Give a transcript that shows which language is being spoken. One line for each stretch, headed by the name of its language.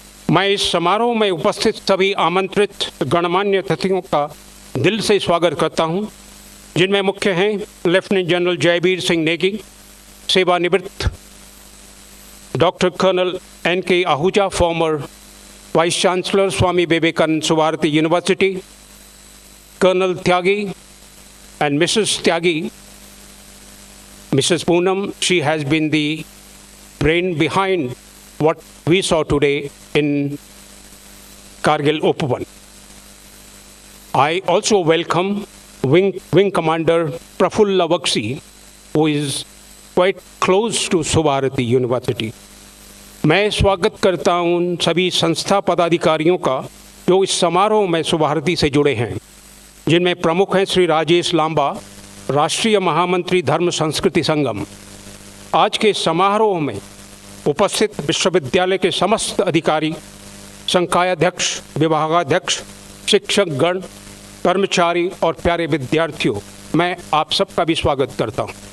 Hindi: मैं इस समारोह में उपस्थित सभी आमंत्रित गणमान्य अतिथियों का दिल से स्वागत करता हूं, जिनमें मुख्य हैं लेफ्टिनेंट जनरल जयवीर सिंह नेगी, सेवानिवृत्त, doctor colonel N.K. Ahuja,
English: former vice chancellor
Hindi: Swami Vivekananda Subharti university, colonel Tyagi
English: and Mrs. Tyagi, Mrs. Poonam, she has been the brain behind what we saw today in Kargil Up-1. I also welcome Wing Commander Prafulla Bakshi, who is quite close to Subharati University.
Hindi: मैं स्वागत करता हूं उन सभी संस्था पदाधिकारियों का जो इस समारोह में सुभारती से जुड़े हैं, जिनमें प्रमुख हैं श्री राजेश लांबा, राष्ट्रीय महामंत्री धर्म संस्कृति संगम। आज के समारोह में उपस्थित विश्वविद्यालय के समस्त अधिकारी, संकायाध्यक्ष, विभागाध्यक्ष, शिक्षकगण, कर्मचारी और प्यारे विद्यार्थियों, मैं आप सबका भी स्वागत करता हूं।